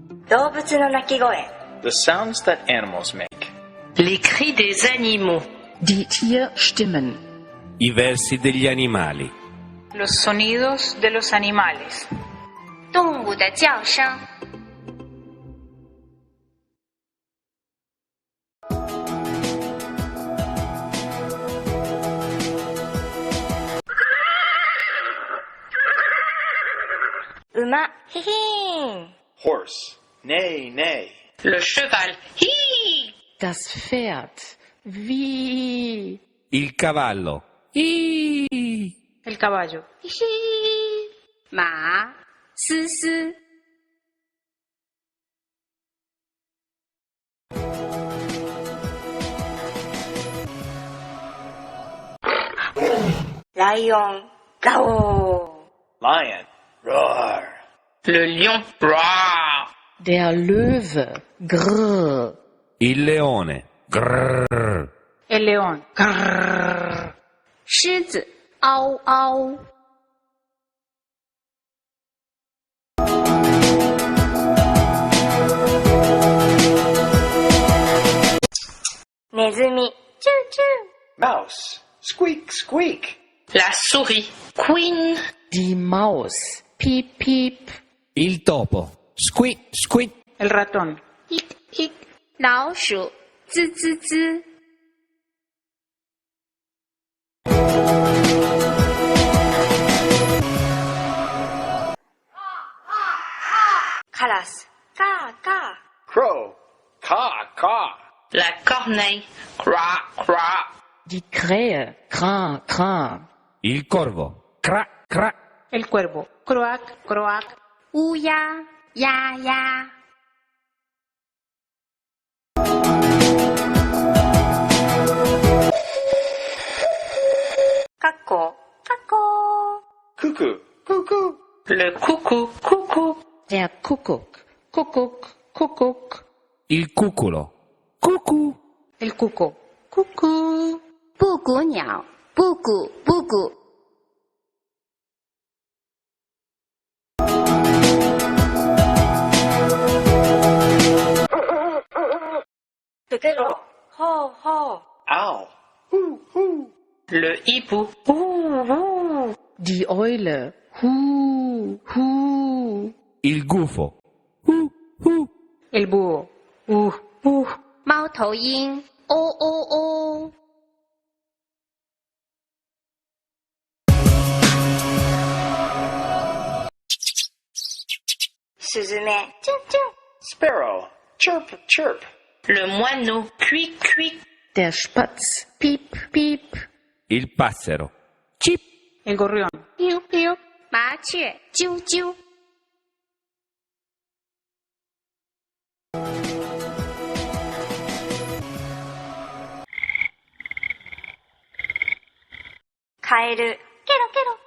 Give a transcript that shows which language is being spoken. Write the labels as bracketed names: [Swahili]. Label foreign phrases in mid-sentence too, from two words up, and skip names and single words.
[Japanese] 動物の鳴き声 [English] The sounds that animals make. [French] Les cris des animaux. [German] Die Tierstimmen. [Italian] I versi degli animali. [Spanish] Los sonidos de los animales. [Chinese] 动物的叫声。 [Japanese] 馬ヒヒーン [English] Horse. Neigh, neigh. [French] Le cheval. Hi! [German] Das Pferd. Wie. [Italian] Il cavallo. I. [Spanish] El caballo. [Chinese] 马嘶嘶。 [Japanese] ライオンガオ [English] Lion. Roar. [French] Le lion. Roar! [German] Der Löwe. Grrr. [Italian] Il leone. Grrr. [Spanish] El león. Grrr. [Chinese] 狮子嗷嗷。 [Japanese] ネズミチューチュ [English] Mouse. Squeak, squeak. [French] La souris. Queen. [German] Die Maus. Piep, piep. [Italian] Il topo. Squeak, squeak. [Spanish] El ratón. [Chinese] 老鼠吱吱吱。 [Japanese] カラスカーカ [English] Crow. Caw, caw. [French] La corneille. Croix, croix. [German] Die Krähe. Kra, kra. [Italian] Il corvo. Cra, cra. [Spanish] El cuervo. Croac, croac. [Chinese] 乌鸦呀呀。 [Japanese] ーカッコカッコ [English] Cuckoo. Cuckoo. [French] Le coucou. Coucou. [German] Der Kuckuck. Kuckuck, Kuckuck. [Italian] Il cuculo. Cucù. [Spanish] El cuco. Cucú. [Chinese] 布谷鸟布谷布谷。 [Japanese] プペロホーホー [English] Owl. Hoo, hoo. [French] Le hibou. Ouh, ouh. [German] Die Eule. Hu, hu. [Italian] Il gufo. Hu. [Spanish] El búho. [Chinese] 猫头鹰哦哦哦。 [Japanese] スズメチュンチュン [English] Sparrow. Chirp, chirp. [French] Le moineau. Cuic, cuic. [German] Der Spatz. Piep, piep. [Italian] Il passero. Chip. [Spanish] El gorrión. [Chinese] 麻雀啾啾。 [Japanese] カエルケロケロ